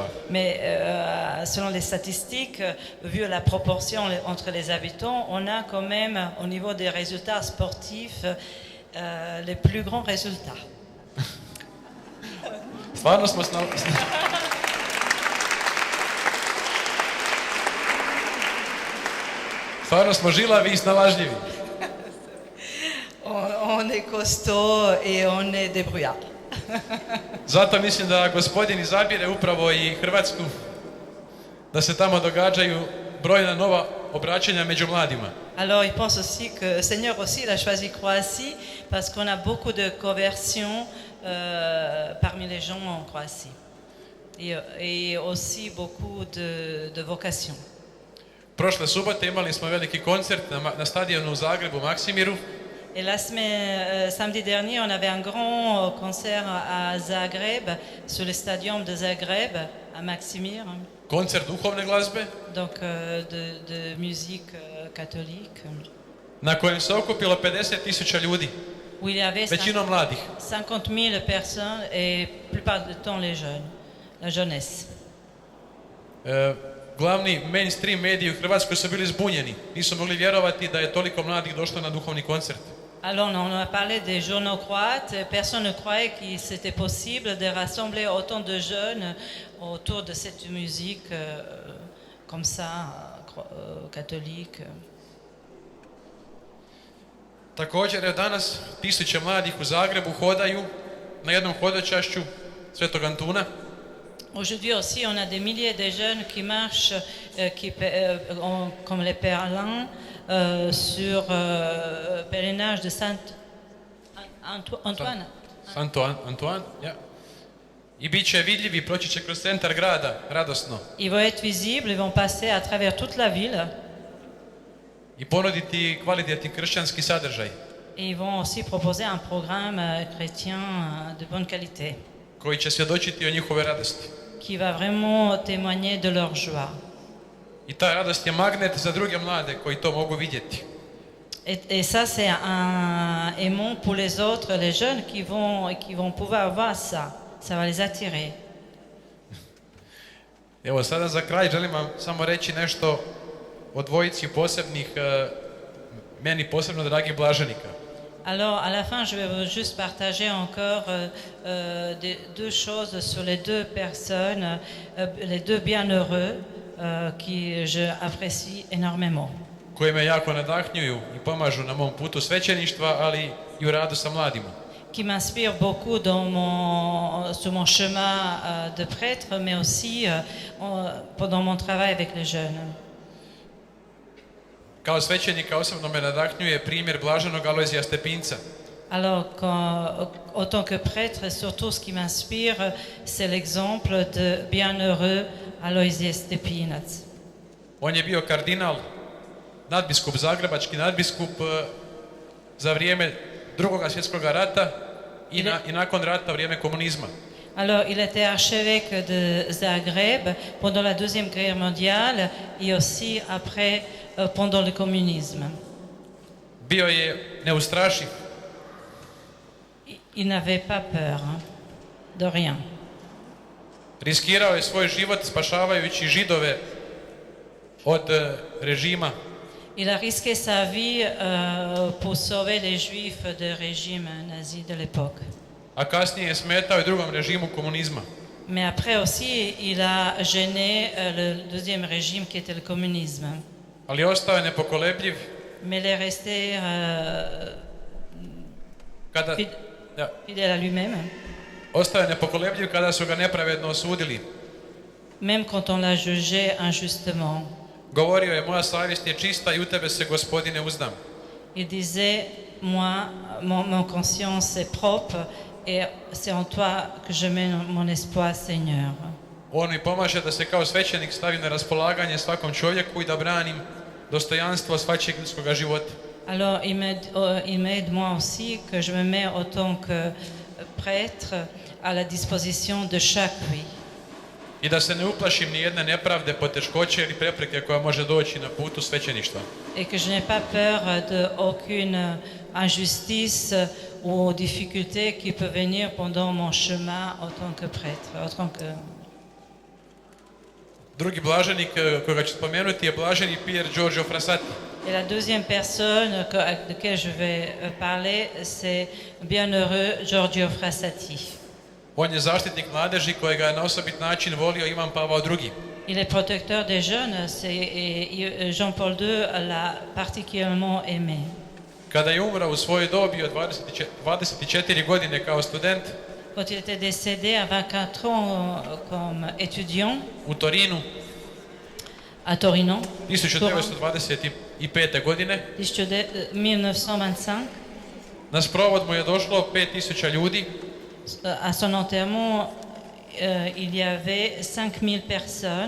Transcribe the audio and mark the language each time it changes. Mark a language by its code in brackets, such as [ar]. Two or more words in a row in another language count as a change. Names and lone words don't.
[fr] Mais selon les statistiques, vu la proportion entre les habitants, on a quand même, au niveau des résultats sportifs, les plus grands résultats. [hr] Stvarno smo Stvarno smo žilavi i snalažljivi. [fr] On est costaud et on est débrouillard. [hr] Zato mislim da Gospodin izabire upravo i Hrvatsku, da se tamo događaju brojna nova obraćanja među mladima. [fr] Alors, il pense aussi que Seigneur aussi il a choisi Croatie parce qu'on a beaucoup de conversions parmi les gens en Croatie et aussi beaucoup de vocations. [hr] Prošle subote imali smo veliki koncert na stadionu u Zagrebu, Maksimiru. [fr] Et samedi dernier, on avait un grand concert à Zagreb, sur le stadium de Zagreb, à Maksimir. [hr] Koncert duhovne glazbe, [fr] Donc de musique catholique. [hr] na kojem se okupilo 50.000 ljudi, [fr] Où il y avait [hr] većinom mladih. [fr] 50 000 personnes et plupart du temps les jeunes, la jeunesse. [hr] Glavni mainstream mediji u Hrvatskoj su bili zbunjeni. Nisu mogli vjerovati da je toliko mladih došlo na duhovni koncert. [fr] Alors on a parlé des journaux croates, personne ne croyait qu'il c'était possible de rassembler autant de jeunes autour de cette musique comme ça, catholique. [hr] Također je danas tisuće mladih u Zagrebu hodaju na jednom hodočašću Svetog Antuna. [fr] Aujourd'hui aussi, on a des milliers de jeunes qui marchent comme les pèlerins sur pèlerinage de Antoine. Antoine, ja. [hr] I bit će vidljivi, proći će kroz centar grada, radosno. [fr] Ils vont être visibles, ils vont passer à travers toute la ville. [hr] I ponuditi kvalitetni kršćanski sadržaj. [fr] Et ils vont aussi proposer un programme chrétien de bonne qualité. [hr] Koji će svjedočiti o njihove radosti. [fr] Qui va vraiment témoigner de leur joie. [hr] I ta radost je magnet za druge mlade koji to mogu vidjeti. [fr] Et ça, c'est un aimant pour les autres, les jeunes qui vont pouvoir voir ça. Ça va les attirer. [hr] Evo sada za kraj želim vam samo reći nešto o dvojici posebnih, meni posebno dragih blaženika. [fr] Alors, à la fin, je vais vous juste partager encore deux choses sur les deux personnes, les deux bienheureux qui je apprécie énormément, [hr] koji me jako nadahnjuju i pomažu na mom putu svećeništva, ali i u radu sa mladima. [fr] qui m'inspirent beaucoup sur mon chemin de prêtre, mais aussi pendant mon travail avec les jeunes. [hr] Kao svećenika osobno me nadahnjuje primjer blaženog Alojzija Stepinca. [fr] Alors, en tant que prêtre, surtout ce qui m'inspire, c'est l'exemple de bienheureux Alojzije Stepinac. [hr] On je bio kardinal, nadbiskup Zagrebački, nadbiskup za vrijeme Drugog svjetskog rata i nakon rata, vrijeme komunizma. [fr] Alors, il était archevêque de Zagreb pendant la Deuxième Guerre mondiale et aussi après, pendant le communisme. [hr] Bio je neustrašiv, [fr] Il n'avait pas peur de rien. [hr] riskirao je svoj život spašavajući Židove od režima. [fr] Il a risqué sa vie pour sauver les Juifs du régime nazi de l'époque. [hr] A kasnije je smetao i drugom režimu komunizma. [fr] Mais après aussi, il a gêné le deuxième régime qui était le communisme. [hr] Ali ostao je nepokolebljiv [fr] Mais il est resté [hr] kada, [fr] fidèle à lui-même, [hr] ostao je nepokolebljiv kada su ga nepravedno osudili. [fr] même quand on l'a jugé injustement. [hr] Govorio je, moja savjest je čista i u tebe se, Gospodine, uzdam. [fr] Il disait, moi, mon conscience est propre et c'est en toi que je mets mon espoir, Seigneur. [hr] On mi pomaže da se kao svećenik stavim na raspolaganje svakom čovjeku i da branim dostojanstvo svačijeg ljudskog života. [fr] Alors, il m'aide moi aussi, que je me mets en tant que prêtre à la disposition de chacun. [hr] I da se ne uplašim ni jedne nepravde, poteškoće ili prepreke koja može doći na putu svećeništva. [fr] Et que je n'ai pas peur de aucune injustice ou difficulté qui peut venir pendant mon chemin en tant que prêtre. En tant que... [hr] Drugi blaženik koga ću spomenuti je blaženi Pier Giorgio Frassati. [fr] Et la deuxième personne avec laquelle je vais parler, c'est bienheureux Giorgio Frassati. [hr] On je zaštitnik mladeži kojega je na osobit način volio Ivan Pavao II. [fr] Il est protecteur des jeunes et Jean-Paul II l'a particulièrement aimé. [hr] Kada je umrao u svojoj dobi od 24 godine kao student [fr] Quand il était décédé à 24 ans comme étudiant [hr] u Torinu [fr] à Torino, [hr] 1925. godine, [fr] 1925, [hr] na sprovod mu je došlo 5000 ljudi, [fr] à son enterrement, il y avait 5000 personnes.